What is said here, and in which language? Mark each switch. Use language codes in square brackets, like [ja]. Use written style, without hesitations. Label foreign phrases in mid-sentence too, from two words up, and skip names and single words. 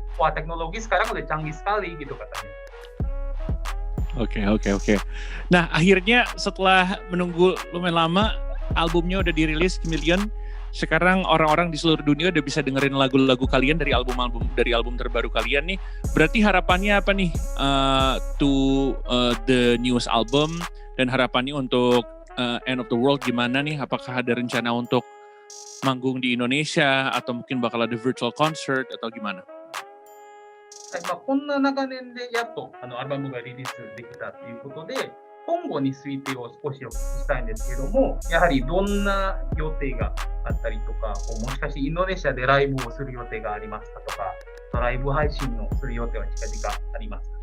[id] Wah teknologi sekarang udah canggih sekali gitu katanya. Oke. Nah akhirnya setelah menunggu lumayan lama albumnya udah dirilis Chameleon. Sekarang orang-orang di seluruh dunia udah bisa dengerin lagu-lagu kalian dari album terbaru kalian nih. Berarti harapannya apa nih [en] to the newest album [id] dan harapannya untuk End of the World gimana nih? Apakah ada rencana untuk manggung di Indonesia atau mungkin bakal ada [en] virtual concert [id] atau gimana? [ja] こんな長年でやっとアルバムがリリースできたということで今後についてを少しお聞きしたいんですけどもやはりどんな予定があったりとかもしかしてインドネシアでライブをする予定がありますかとかライブ配信をする予定は近々ありますか